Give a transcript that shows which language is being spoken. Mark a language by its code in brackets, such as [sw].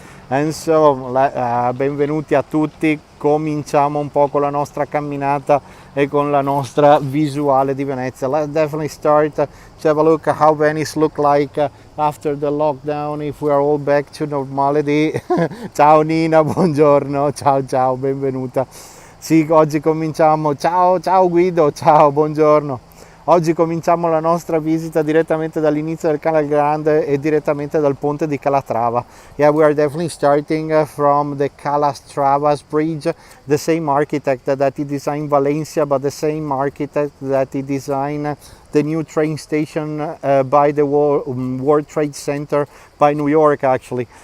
[en] And so, [it] benvenuti a tutti. Cominciamo un po' con la nostra camminata e con la nostra visuale di Venezia. [en] Let's definitely start to have a look at how Venice look like after the lockdown, if we are all back to normality. [it] Ciao Nina, buongiorno, ciao, benvenuta. Sì, oggi cominciamo. Ciao Guido, ciao, buongiorno. Oggi cominciamo la nostra visita direttamente dall'inizio del Canal Grande e direttamente dal ponte di Calatrava. [en] Yeah, we are definitely starting from the Calatravas Bridge, the same architect that he designed Valencia, but the same architect that he designed the new train station by the World Trade Center by New York, actually.